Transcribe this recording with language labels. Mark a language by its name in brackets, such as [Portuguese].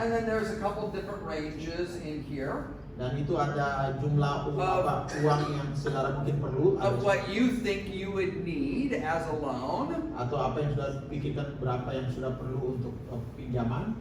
[English] And then there's a couple different ranges in here. [Indonesian] Dan itu ada jumlah uang yang saudara mungkin perlu. [English] of what you think you would need as a loan. [Indonesian] Atau apa yang sudah pikirkan berapa yang sudah perlu untuk pinjaman.